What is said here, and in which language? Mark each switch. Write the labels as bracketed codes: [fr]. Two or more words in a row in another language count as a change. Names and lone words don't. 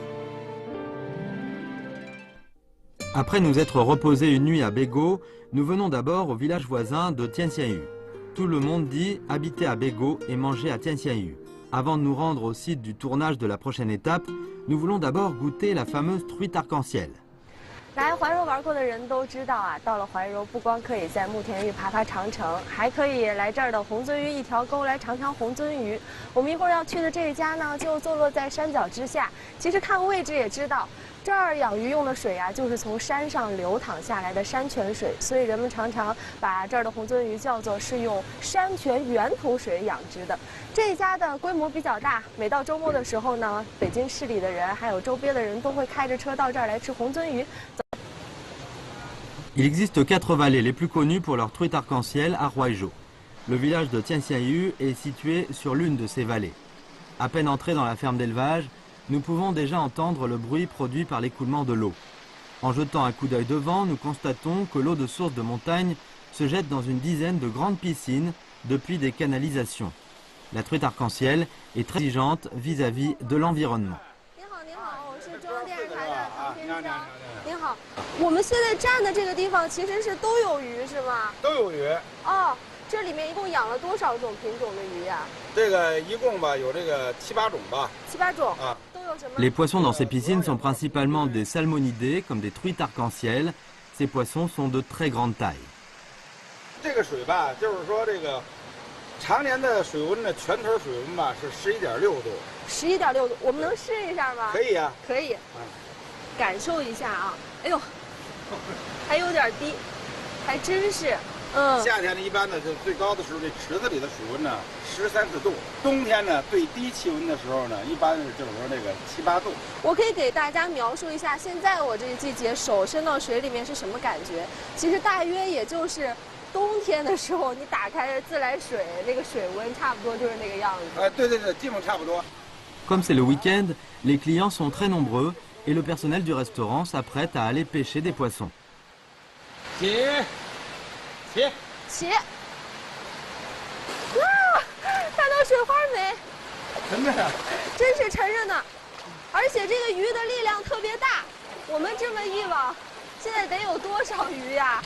[fr] Après nous être reposés une nuit à Bego, nous venons d'abord au village voisin de Tianxianyu. Tout le monde dit habiter à Bego et manger à Tianxianyu. Avant de nous rendre au site du tournage de la prochaine étape, nous voulons d'abord goûter la fameuse truite arc-en-ciel. [zh] 来怀柔玩过的人都知道啊，到了怀柔不光可以在慕田峪爬爬长城，还可以来这儿的红鳟鱼一条沟来尝尝红鳟鱼。我们一会儿要去的这一家呢，就坐落在山脚之下。其实看位置也知道，这儿养鱼用的水啊，就是从山上流淌下来的山泉水，所以人们常常把这儿的红鳟鱼叫做是用山泉源头水养殖的。这一家的规模比较大，每到周末的时候呢，北京市里的人还有周边的人都会开着车到这儿来吃红鳟鱼。 [fr] Il existe 4 vallées les plus connues pour leur truite arc-en-ciel à Huaizhou. Le village de Tianxianyu est situé sur l'une de ces vallées. À peine entrés dans la ferme d'élevage, nous pouvons déjà entendre le bruit produit par l'écoulement de l'eau. En jetant un coup d'œil devant, nous constatons que l'eau de source de montagne se jette dans une dizaine de grandes piscines depuis des canalisations. La truite arc-en-ciel est très exigeante vis-à-vis de l'environnement. [zh] 您好，我们现在站的这个地方其实是都有鱼是吗？都有鱼。哦，这里面一共养了多少种品种的鱼呀？这个一共吧有这个7、8种吧。 7、8种啊。都有什么？ [fr] Les poissons dans ces piscines sont principalement des salmonidés, comme des truites arc-en-ciel. Ces poissons sont de très grande taille. [zh] 这个水吧，就是说这个常年的水温呢，全头水温吧是11.6度。 11.6度，我们能试一下吗？可以呀。可以。感受一下啊，哎呦，还有点低，还真是。夏天呢，一般呢就最高的时候，这池子里的水温呢13、14度。冬天呢，最低气温的时候呢，一般就是说那个7、8度。我可以给大家描述一下，现在我这个季节手伸到水里面是什么感觉？其实大约也就是冬天的时候，你打开自来水，那个水温差不多就是那个样子。对，基本差不多。 [fr] Comme c'est le week-end, les clients sont très nombreux et le personnel du restaurant s'apprête à aller pêcher des poissons. [zh] 起！哇，看到水花没？沉着呢，真是沉着呢，而且这个鱼的力量特别大。我们这么一网，现在得有多少鱼呀？